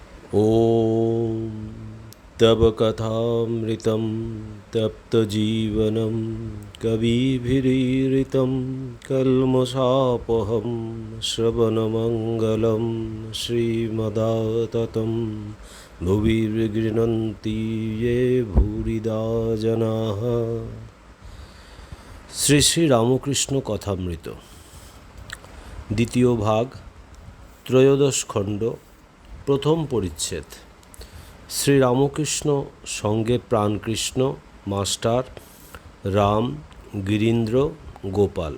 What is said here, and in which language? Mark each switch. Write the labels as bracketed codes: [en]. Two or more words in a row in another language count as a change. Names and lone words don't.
[sa] ॐ तव कथामृतं तप्तजीवनं कविभिरीरितं कल्मषापहं श्रवणमङ्गलं श्रीमदाततं भुवि गृह्णन्ति ये भूरिदा जनाः। [bn] শ্রী শ্রী রামকৃষ্ণ কথামৃত দ্বিতীয় ভাগ, ত্রয়োদশ খণ্ড, প্রথম পরিচ্ছেদ। শ্রী রামকৃষ্ণ সঙ্গে প্রাণকৃষ্ণ, মাস্টার, রাম, গিরীন্দ্র, গোপাল।